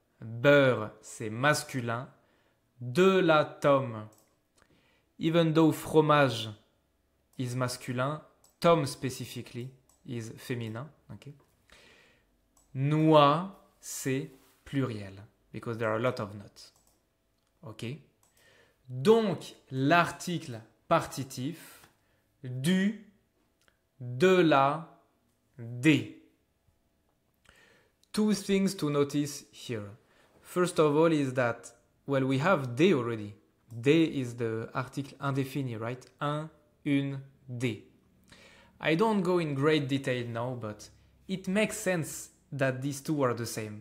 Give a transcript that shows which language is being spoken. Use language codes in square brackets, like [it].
[fr] Beurre, c'est masculin. De la tome. [en] Even though fromage is masculin, tome specifically is féminin. Okay? [fr] Noix, c'est pluriel. [en] Because there are a lot of nuts. Ok? [fr] Donc, l'article partitif du, de la, des. [en] Two things to notice here. First of all is that, well, we have des already. Des is the article indéfini, right? [fr] Un, une, des. [en] I don't go in great detail now, but it makes sense that these two are the same.